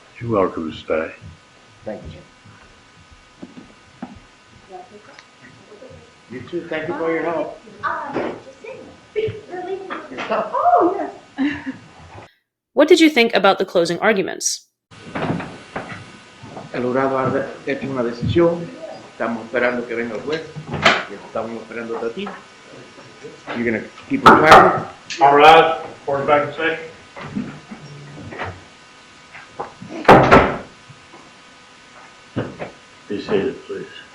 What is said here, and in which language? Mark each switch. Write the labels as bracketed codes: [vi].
[en] You're welcome to stay. Thank you, Jim. You too. Thank you for your help. Just sitting. We're leaving. Oh, yes. What did you think about the closing arguments? [es] El jurado ha hecho una decisión. Estamos esperando que venga el juez. Y estamos esperando a ti. [en] You're going to keep it quiet? All rise. Court is back in session. Be seated, please.